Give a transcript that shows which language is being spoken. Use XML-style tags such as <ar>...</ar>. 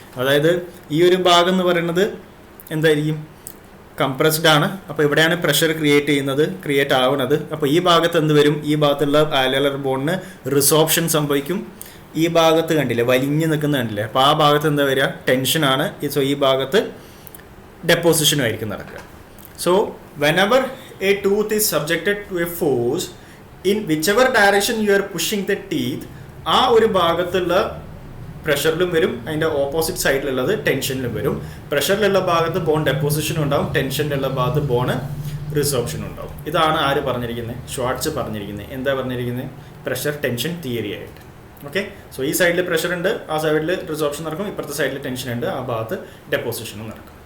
<ml>അതായത് ഈ ഒരു ഭാഗം എന്ന് പറയുന്നത് എന്തായിരിക്കും? കംപ്രസ്ഡ് ആണ്. അപ്പോൾ ഇവിടെയാണ് പ്രഷർ ക്രിയേറ്റ് ആവുന്നത്. അപ്പോൾ ഈ ഭാഗത്ത് എന്ത് വരും? ഈ ഭാഗത്തുള്ള ആൽവലാർ ബോണിന് റിസോർപ്ഷൻ സംഭവിക്കും. ഈ ഭാഗത്ത് കണ്ടില്ലേ, വലിഞ്ഞ് നിൽക്കുന്ന കണ്ടില്ലേ, അപ്പോൾ ആ ഭാഗത്ത് എന്താ വരിക? ടെൻഷനാണ്. സോ ഈ ഭാഗത്ത് ഡെപ്പോസിഷനും ആയിരിക്കും നടക്കുക.</ml> <en>so whenever a tooth is subjected to a force, in whichever direction you are pushing the teeth,</en> <ml>ആ ഒരു ഭാഗത്തുള്ള പ്രഷറിലും വരും, അതിൻ്റെ ഓപ്പോസിറ്റ് സൈഡിലുള്ളത് ടെൻഷനിലും വരും. പ്രഷറിലുള്ള ഭാഗത്ത് ബോൺ ഡെപ്പോസിഷനും ഉണ്ടാവും, ടെൻഷനിലുള്ള ഭാഗത്ത് ബോണ് റിസോർപ്ഷനും ഉണ്ടാവും. ഇതാണ് ആര് പറഞ്ഞിരിക്കുന്നത്? ഷ്വാർട്സ് പറഞ്ഞിരിക്കുന്നത്. എന്താ പറഞ്ഞിരിക്കുന്നത്? പ്രഷർ ടെൻഷൻ തിയറി ആയിട്ട്. ഓക്കെ, സോ ഈ സൈഡിൽ പ്രഷർ ഉണ്ട്, ആ സൈഡിൽ റിസോർപ്ഷൻ നടക്കും, ഇപ്പുറത്തെ സൈഡിൽ ടെൻഷൻ ഉണ്ട്, ആ ഭാഗത്ത് ഡെപ്പോസിഷനും നടക്കും.</ml>